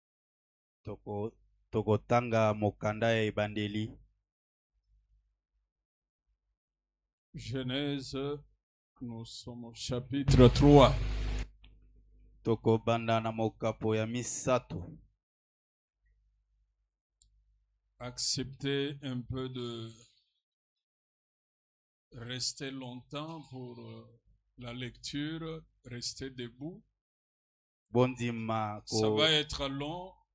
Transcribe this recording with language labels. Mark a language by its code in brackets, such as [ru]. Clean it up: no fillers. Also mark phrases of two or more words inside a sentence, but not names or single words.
[ln] Tokotanga mokanda ya ebandeli. [fr] Genèse, nous sommes au chapitre 3. [ln] Tokobanda na mokapo ya misato. [fr] Acceptez un peu de rester longtemps pour la lecture. Restez debout. [ln] Bondima [fr] Ça va être long.